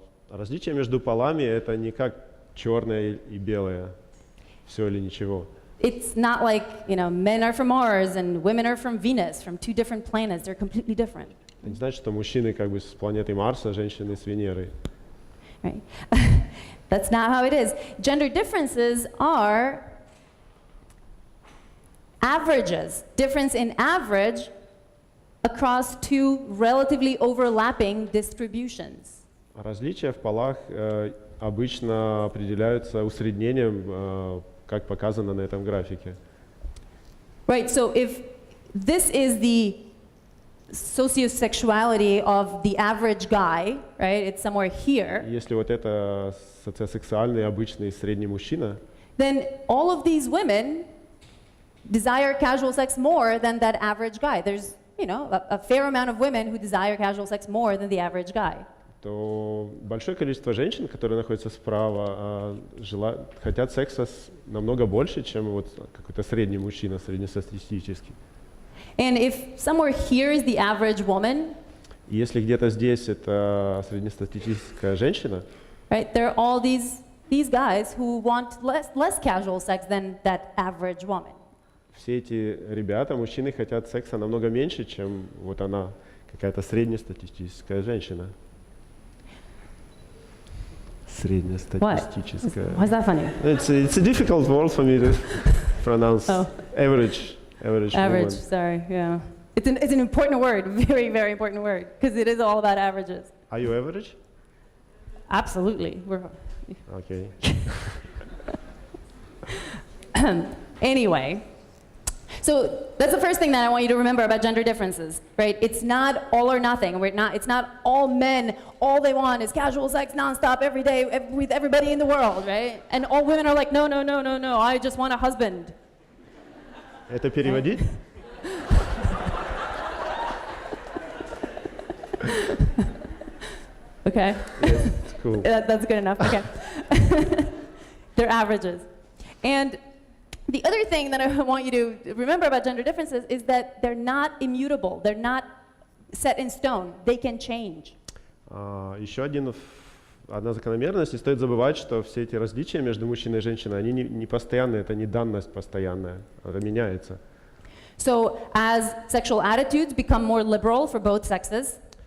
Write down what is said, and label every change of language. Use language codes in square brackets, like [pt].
[ru] Различие между полами это не как черное и белое, все или ничего. [en] It's not like, men are from Mars and women are from Venus, from two different planets. They're completely different. [ru] Это не значит, что мужчины как бы с планеты Марса, женщины с Венеры. [en] Right? That's not how it is. Gender differences are averages, difference in average across two relatively overlapping distributions. [ru] Различия в полах обычно определяются усреднением, как показано на этом графике. [en] Right, so if this is the sociosexuality of the average guy, right, it's somewhere here. [ru] Если вот это социосексуальный обычный средний мужчина, [en] then all of these women desire casual sex more than that average guy. There's, a fair amount of women who desire casual sex more than the average guy. [ru] то большое количество женщин, которые находятся справа, хотят секса намного больше, чем вот какой-то средний мужчина, среднестатистический. [en] And if somewhere here is the average woman, [ru] и если где-то здесь это среднестатистическая женщина, [en] right, there are all these guys who want less casual sex than that average woman. [ru] Все эти ребята, мужчины, хотят секса намного меньше, чем вот она, какая-то среднестатистическая женщина. Среднестатистическая. [en] Why is that funny? It's a difficult word for me to pronounce. Oh. Average woman. Sorry, yeah. It's an important word, very, very important word, because it is all about averages. Are you average? Absolutely. Okay. Anyway, so that's the first thing that I want you to remember about gender differences, right? It's not all or nothing. It's not all men, all they want is casual sex nonstop every day with everybody in the world, right? And all women are like, no, I just want a husband. [ru] Это переводить? [en] Okay. Yes, it's cool. That's good enough, okay. They're averages. And the other thing that I want you to remember about gender differences is that they're not immutable. They're not set in stone. They can change. [ru] Еще одна закономерность, не стоит забывать, что все эти различия между мужчиной и женщиной, они не постоянные, это не данность постоянная, это меняется. [en] So as sexual attitudes become more liberal for both sexes,